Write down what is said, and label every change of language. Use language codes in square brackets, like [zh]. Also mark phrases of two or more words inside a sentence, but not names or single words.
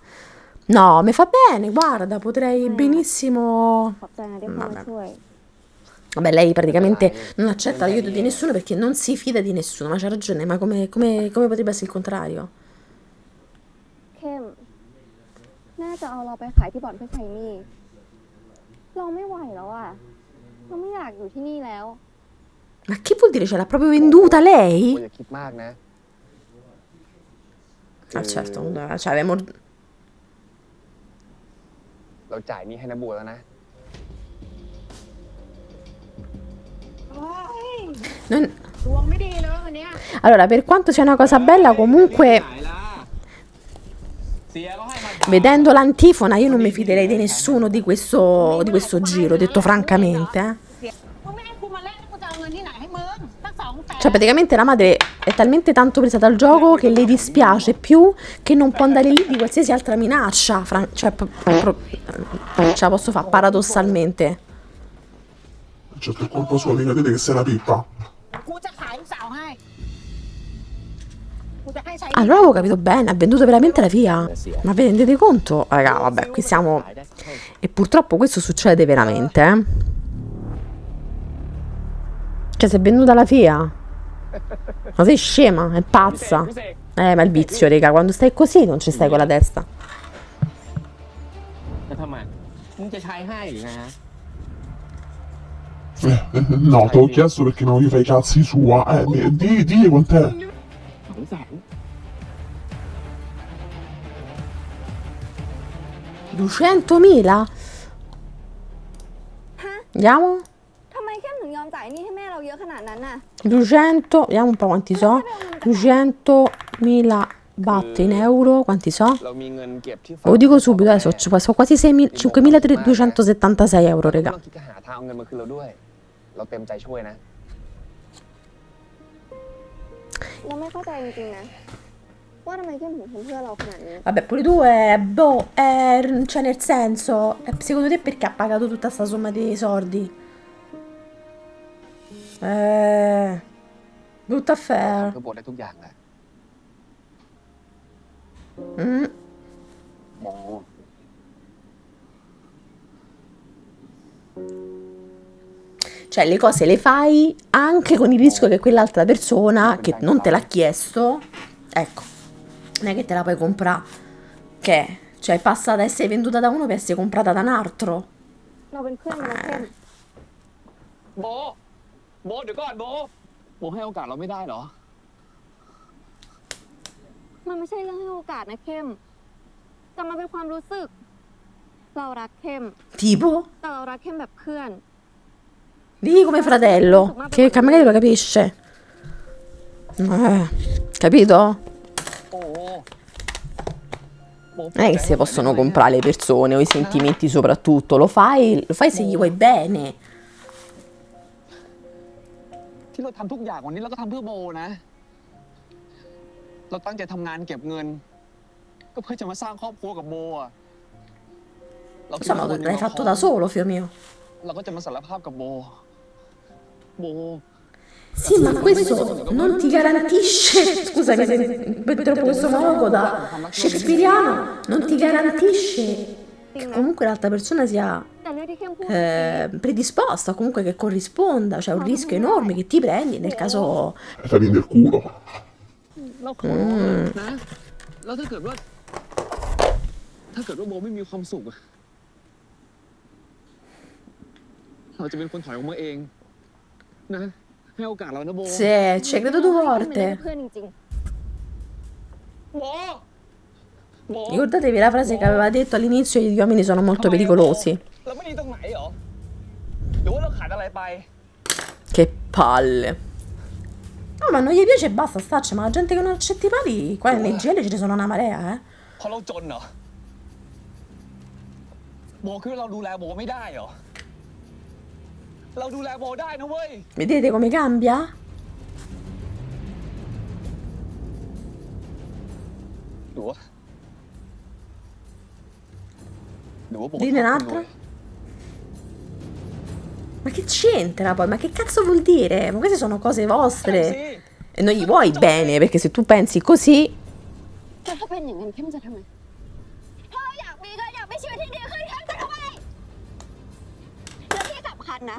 [it] No, mi fa bene, guarda, potrei benissimo... [th] ขอบใจนะที่คุณมาช่วย [it] Vabbè, lei praticamente non accetta l'aiuto di nessuno perché non si fida di nessuno, ma c'ha ragione, ma come potrebbe essere il contrario? [th] เข้มน่าจะเอาเราไปขายที่บ่อนเพื่อใช้หนี้เราไม่ไหวแล้วอะเราไม่อยากอยู่ที่นี่แล้ว [it] Ma che vuol dire? Ce l'ha proprio venduta [th] โบ [it] lei? [th] อย่าคิดมากนะ [it] Ah certo, cioè avevamo... [th] เราจ่ายหนี้ให้นะบัวแล้วนะ [it] non- [th] ดวงไม่ดีเลยวันเนี้ย [it] Allora, per quanto sia una cosa bella, comunque [th] เสียก็ให้มา [it] vedendo l'antifona io non mi fiderei di nessuno di questo giro, detto francamente. [th] มึงไม่ให้กูมาเล่นกูจะเอาเงินที่ไหนให้มึงตั้ง200,000 [it] Cioè praticamente la madre è talmente tanto presa dal gioco che le dispiace più che non può andare lì di qualsiasi altra minaccia, cioè ce la posso fare paradossalmente. Certo, è colpa sua, mica dite che sei una pippa. [th] กูจะขายลูกสาวให้ กูจะให้ใช้ [it] Allora avevo capito bene, ha venduto veramente la FIA. Ma vi rendete conto? Raga, vabbè, qui siamo... E purtroppo questo succede veramente, eh. Cioè, si è venduta la FIA. Ma sei scema, è pazza. Ma il vizio, raga, quando stai così non ci stai con la testa. [th] แล้วทำไมมึงจะใช้ให้หรือไงฮะ [it] No, te l'ho chiesto perché non gli fai i cazzi sua. Di quant'è? 200.000? Andiamo? [th] ทำไมเข้มถึงยอมจ่ายหนี้ให้แม่เราเยอะขนาดนั้นน่ะ [it] 200, vediamo un po' quanti so. 200.000 baht in euro, quanti so? [th] เรามีเงินเก็บที่ [it] Lo dico subito, adesso sono quasi 5.276 euro, [th] ไม่ [it] raga. [th] ต้องคิดจะหาทางเอาเงินมาคืนเราด้วย เราเต็มใจช่วยนะ เราไม่เข้าใจจริงๆนะ ว่าทำไมเข้มถึงทำเพื่อเราขนาดนี้ [it] Vabbè, pure tu cioè nel senso, secondo te perché ha pagato tutta sta somma di soldi? Brutta [th] เ [it] affair. [th] พื่อโบได้ทุกอย่างแหละ Mm. โม [it] Cioè le cose le fai anche con il rischio che quell'altra persona che non te l'ha chiesto, ecco, non è che te la puoi comprare, che cioè passa da essere venduta da uno per essere comprata da un altro. [th] เราเป็นเพื่อนกันนะเข้ม โบ โบเดี๋ยวก่อนโบ โบให้โอกาสเราไม่ได้เหรอ มันไม่ใช่เรื่องให้โอกาสนะเข้มแต่มันเป็นความรู้สึก เรารักเข้ม [it] Tipo? [th] แต่เรารักเข้มแบบเพื่อน [it] Di come fratello, che magari lo capisce. Capito? [th] โอ้โหโบ [it] Non è che si possono comprare le persone o i sentimenti soprattutto, lo fai se gli vuoi bene. [th] ที่เราทำทุกอย่างวันนี้เราก็ทำเพื่อโบนะ เราตั้งใจทำงานเก็บเงิน ก็เพื่อจะมาสร้างครอบครัวกับโบอะเราคิด [it] Insomma, [th] ว่าวันหนึ่ง [it] l'hai [th] เรา [it] fatto da solo, figlio mio. [th] เราก็จะมาสารภาพกับโบ โบ [it] Sì, ma questo non ti garantisce, scusami se per troppo questo monologo da shakespeariano, non ti garantisce che comunque l'altra persona sia [th] แต่เรื่องที่เข้มพูด [it] predisposta, comunque che corrisponda, c'è un rischio enorme che ti prendi nel caso... Fammi del culo. [th] เราขอนะ แล้วถ้าเกิดว่าโบไม่มีความสุขอะเราจะเป็นคนถอยออกมาเองนะให้โอกาสเรานะโบ [it] Sì, ci credo due [th] เป็น [it] volte. [th] เพื่อนจริง โบ โบ [it] Ricordatevi la frase che aveva detto all'inizio, gli uomini sono molto pericolosi. [th] เราไม่ดีตรงไหนเหรอ หรือว่าเราขาดอะไรไป [it] Che palle. No, ma non gli piace e basta, staccia, ma la gente che non accetta i pali, qua nei GL ce ne sono una marea, eh. [th] เพราะเราจนเหรอ โบคือเราดูแลโบไม่ได้เหรอ เราดูแลโบได้นะเว้ย [it] Vedete come cambia? [th] หรือว่าโบ [it] Dine un'altra? Ma che c'entra poi? Ma che cazzo vuol dire? Ma queste sono cose vostre. E non gli vuoi bene, perché se tu pensi così... [th] ๆแต่ถ้าเป็นอย่างนั้นเข้มจะทำไมถ้าอยากมีก็อยากมีชีวิตที่ดีขึ้นเข้มจะทำไมและที่สำคัญนะ